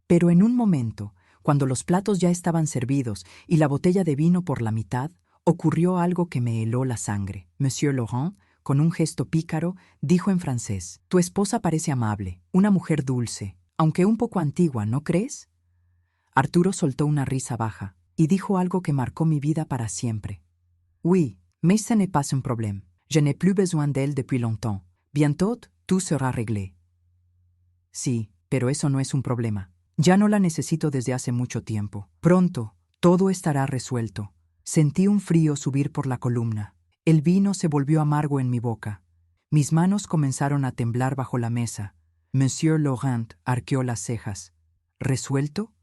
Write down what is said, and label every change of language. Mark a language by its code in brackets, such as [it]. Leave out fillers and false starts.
[es] Pero en un momento, cuando los platos ya estaban servidos y la botella de vino por la mitad, ocurrió algo que me heló la sangre. Monsieur Laurent, con un gesto pícaro, dijo en francés: «Tu esposa parece amable, una mujer dulce, aunque un poco antigua, ¿no crees?» Arturo soltó una risa baja y dijo algo que marcó mi vida para siempre. [fr] «Oui, mais ce n'est pas un problème. Je n'ai plus besoin d'elle depuis longtemps. Bientôt, tout sera réglé». [es] Sí, pero eso no es un problema. Ya no la necesito desde hace mucho tiempo. Pronto, todo estará resuelto. Sentí un frío subir por la columna. El vino se volvió amargo en mi boca. Mis manos comenzaron a temblar bajo la mesa. Monsieur Laurent arqueó las cejas. ¿Resuelto?